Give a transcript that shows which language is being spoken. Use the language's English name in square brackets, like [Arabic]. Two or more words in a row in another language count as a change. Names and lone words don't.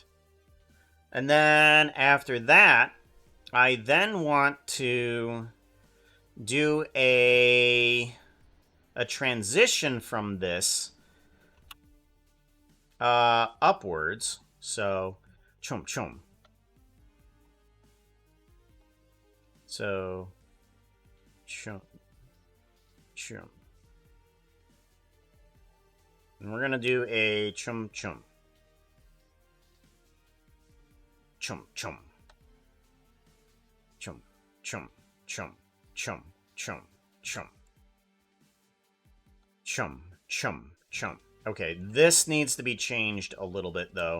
[English] And then after that, I then want to do a transition from this upwards. So chum chum. So chum chum. And we're gonna do a chum chum. Chum chum. Chum chum chum chum chum chum. Chum chum chum. Okay, this needs to be changed a little bit though.